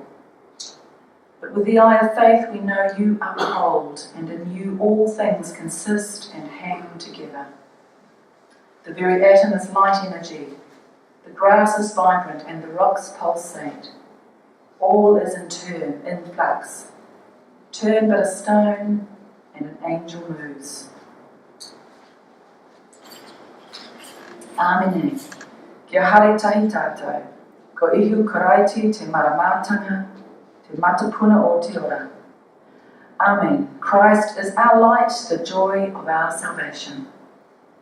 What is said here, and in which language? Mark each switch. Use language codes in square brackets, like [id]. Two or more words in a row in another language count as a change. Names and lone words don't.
[en] But with the eye of faith we know you uphold, and in you all things consist and hang together. The very atom is light energy, the grass is vibrant and the rocks pulsate. All is in turn, in flux. Turn but a stone and an angel moves. Āmene. [mi] Kia hare tahi tātou, ko ihu karaiti te maramatanga, te matapuna o te ora. [en] Amen. Christ is our light, the joy of our salvation.